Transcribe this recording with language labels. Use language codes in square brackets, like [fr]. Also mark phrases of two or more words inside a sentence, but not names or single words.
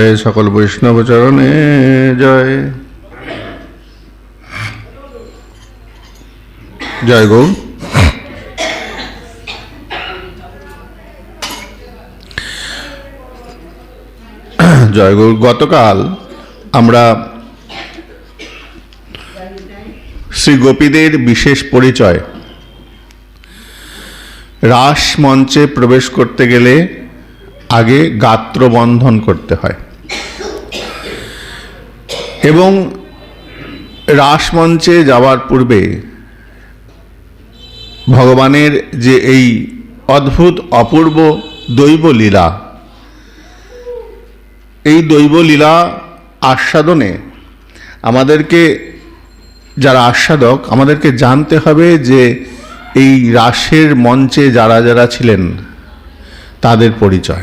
[bn] সকল বৈষ্ণব চরণে জয়। জয় গৌ। জয় গুরু। गतकाल আমরা শ্রী গোপীদের বিশেষ পরিচয়, রাস মঞ্চে প্রবেশ করতে গেলে আগে গাত্রবন্ধন করতে হয় এবং রাস মঞ্চে যাওয়ার পূর্বে ভগবানের যে এই অদ্ভুত অপূর্ব দৈব লীলা, এই দৈব লীলা আস্বাদনে আমাদেরকে, যারা আস্বাদক, আমাদেরকে জানতে হবে যে এই রাসের মঞ্চে যারা যারা ছিলেন তাদের পরিচয়।